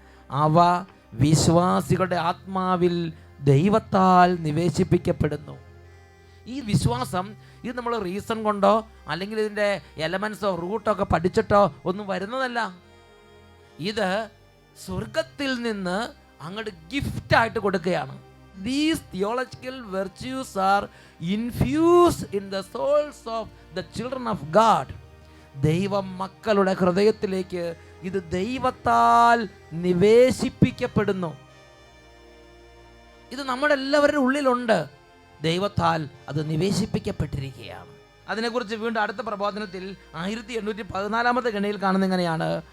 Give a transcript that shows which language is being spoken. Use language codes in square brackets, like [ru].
[ml] അവ വിശ്വാസികളുടെ ആത്മാവിൽ ദൈവത്താൽ നിവേശിപ്പിക്കപ്പെടുന്നു. ഈ വിശ്വാസം ഇത് നമ്മൾ റീസൺ കൊണ്ടോ അല്ലെങ്കിൽ ഇതിൻ്റെ എലമെൻസോ റൂട്ടോ ഒക്കെ പഠിച്ചിട്ടോ ഒന്നും വരുന്നതല്ല. ഇത് സ്വർഗത്തിൽ നിന്ന് അങ്ങോട്ട് ഗിഫ്റ്റായിട്ട് കൊടുക്കുകയാണ്. [en] These theological virtues are infused in the souls of the children of God. [ml] ദൈവം മക്കളുടെ ഹൃദയത്തിലേക്ക് ഇത് ദൈവത്താൽ നിവേശിപ്പിക്കപ്പെടുന്നു. ഇത് നമ്മുടെ എല്ലാവരുടെ ഉള്ളിലുണ്ട്. ദൈവത്താൽ അത് നിവേശിപ്പിക്കപ്പെട്ടിരിക്കുകയാണ്. അതിനെക്കുറിച്ച് വീണ്ടും അടുത്ത പ്രബോധനത്തിൽ 1814 ഖണ്ഡികയിൽ കാണുന്ന എങ്ങനെയാണ്?